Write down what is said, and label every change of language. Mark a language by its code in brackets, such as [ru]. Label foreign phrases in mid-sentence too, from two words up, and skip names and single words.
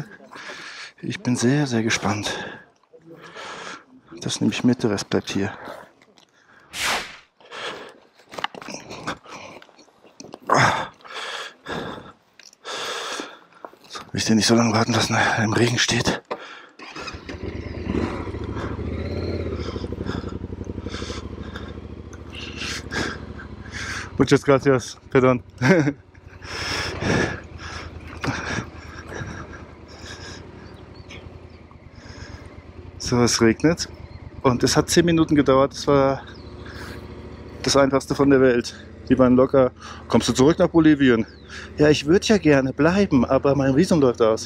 [de] Ich bin sehr, sehr gespannt. Das nehme ich mit, der Rest bleibt hier. So, will ich den nicht so lange warten lassen, er im Regen steht. [es] Muchas gracias, perdón. [de] So, es regnet und es hat 10 Minuten gedauert. Das war das Einfachste von der Welt. Die waren locker. Kommst du zurück nach Bolivien? Ja, ich würde ja gerne bleiben, aber mein Visum läuft aus.